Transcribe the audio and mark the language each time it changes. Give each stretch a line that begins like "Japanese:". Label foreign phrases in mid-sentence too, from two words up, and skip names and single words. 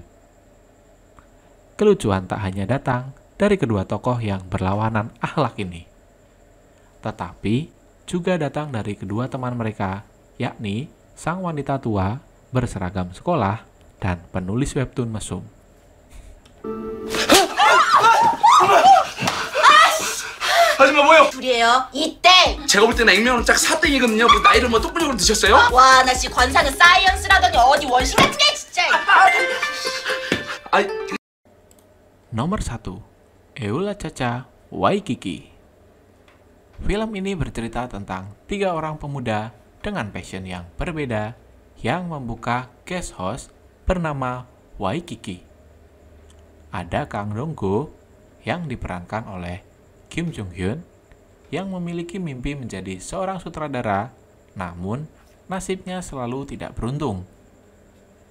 Indonesian: Kelucuan tak hanya datang dari kedua tokoh yang berlawanan akhlak ini, tetapi juga datang dari kedua teman mereka, yakni sang wanita tua berseragam sekolah dan penulis webtoon mesum.
Korean: 하지마 뭐요? 둘이에요. 이땡! 제가 볼 때는 액면은 짝 4땡이거든요. 뭐 나이를 뭐 똑부러로 드셨어요? 와, 나 지금 관상은 사이언스라더니 어디 원신 같은 게 진짜. 아이
Indonesian: Nomor 1. Eula Cha Waikiki. Film ini bercerita tentang 3 orang pemuda dengan passion yang berbeda yang membuka
English: guest house
Indonesian: bernama Waikiki. Ada Kang Dong-go yang diperankan oleh Kim Jung Hyun yang memiliki mimpi menjadi seorang sutradara, namun nasibnya selalu tidak beruntung.